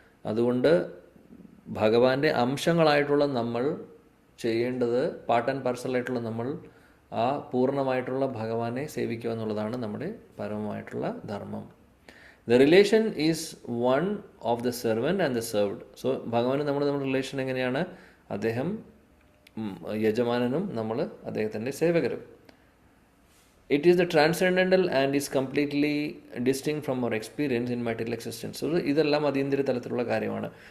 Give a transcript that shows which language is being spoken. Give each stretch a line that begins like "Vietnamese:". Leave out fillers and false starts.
Malayalam: അതുകൊണ്ട് ഭഗവാന്റെ അംശങ്ങളായിട്ടുള്ള നമ്മൾ ചെയ്യേണ്ടത്, പാർട്ട് ആൻഡ് പാർസലായിട്ടുള്ള നമ്മൾ ആ പൂർണ്ണമായിട്ടുള്ള ഭഗവാനെ സേവിക്കുക എന്നുള്ളതാണ് നമ്മുടെ പരമമായിട്ടുള്ള ധർമ്മം.
English: The relation is one of the servant and the served.
Malayalam: So ഭഗവാന് നമ്മുടെ റിലേഷൻ എങ്ങനെയാണ്? അദ്ദേഹം യജമാനനും നമ്മൾ അദ്ദേഹത്തിൻ്റെ സേവകരും.
English: It is the transcendental and is completely distinct from our experience in material existence.
Malayalam: So, ഇതെല്ലാം അതീന്ദ്രിയ തലത്തിലുള്ള കാര്യമാണ്.